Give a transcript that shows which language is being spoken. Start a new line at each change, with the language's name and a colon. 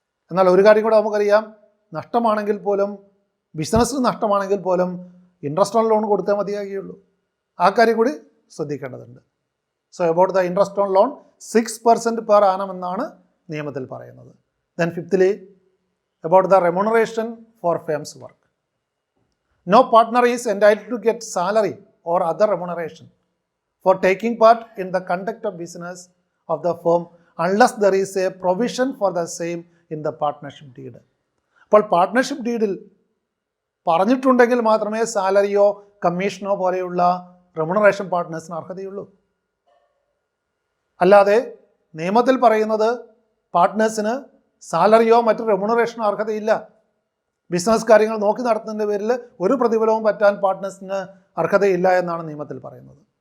Malayalam: എന്നാൽ ഒരു കാര്യം കൂടെ നമുക്കറിയാം, നഷ്ടമാണെങ്കിൽ പോലും, ബിസിനസ്സിന് നഷ്ടമാണെങ്കിൽ പോലും ഇൻട്രസ്റ്റ് ഓൺ ലോൺ കൊടുത്തേ മതിയാകുകയുള്ളൂ. ആ കാര്യം കൂടി ശ്രദ്ധിക്കേണ്ടതുണ്ട്.
English: so about the interest on loan 6% per annum
Malayalam: എന്നാണ് നിയമത്തിൽ പറയുന്നത്.
English: Then fifthly about the remuneration for firm's work. No partner is entitled to get salary or other remuneration for taking part in the conduct of business of the firm unless there is a provision for the same in the partnership deed.
Malayalam: അപ്പോൾ partnership ഡീഡിൽ പറഞ്ഞിട്ടുണ്ടെങ്കിൽ മാത്രമേ സാലറിയോ കമ്മീഷനോ പോലെയുള്ള remuneration പാർട്ട്നേഴ്സിന് അർഹതയുള്ളൂ. അല്ലാതെ നിയമത്തിൽ പറയുന്നത് പാർട്ട്നേഴ്സിന് സാലറിയോ മറ്റു റെമ്യൂണറേഷനോ അർഹതയില്ല, business കാര്യങ്ങൾ നോക്കി നടത്തുന്നതിൻ്റെ പേരിൽ ഒരു പ്രതിഫലവും പറ്റാൻ പാർട്ട്നേഴ്സിന് അർഹതയില്ല എന്നാണ് നിയമത്തിൽ പറയുന്നത്.